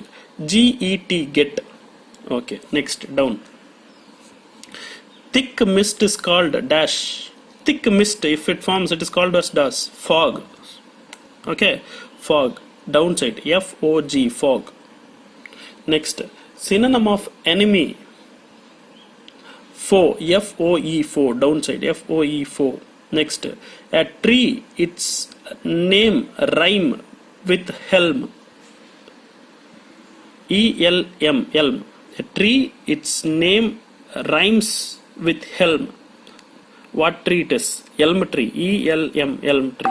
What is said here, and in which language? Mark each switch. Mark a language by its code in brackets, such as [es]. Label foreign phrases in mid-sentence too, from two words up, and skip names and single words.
[en] G-E-T, get. Okay, next, down. Thick mist is called dash. Thick mist, if it forms, it is called as dash. Fog. Okay, fog. Downside. F-O-G, fog. Next, synonym of enemy. Foe, F-O-E, foe, downside, F-O-E, foe. Next, a tree, its name rhyme with helm, E-L-M, elm. A tree, its name rhymes with helm. What tree it is? Elm tree, E-L-M, elm tree.